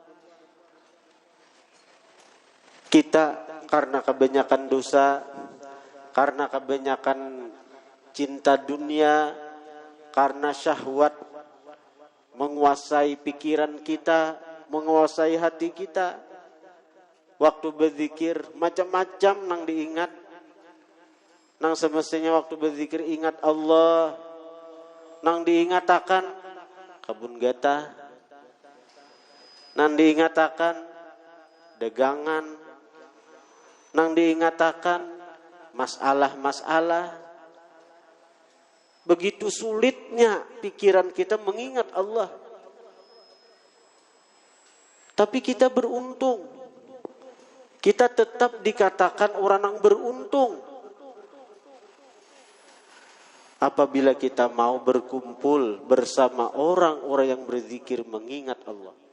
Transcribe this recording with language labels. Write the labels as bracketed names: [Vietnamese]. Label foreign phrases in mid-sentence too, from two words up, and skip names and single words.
[Banjar] Kita karena kebanyakan dosa, karena kebanyakan cinta dunia, karena syahwat menguasai pikiran kita, menguasai hati kita, waktu berzikir macam-macam nang diingat. Nang semestinya waktu berzikir ingat Allah, nang diingatakan kebun gata, nang diingatakan dagangan, nang diingatakan masalah-masalah. [Indonesian] Begitu sulitnya pikiran kita mengingat Allah. Tapi kita beruntung. Kita tetap dikatakan orang yang beruntung apabila kita mau berkumpul bersama orang-orang yang berzikir mengingat Allah.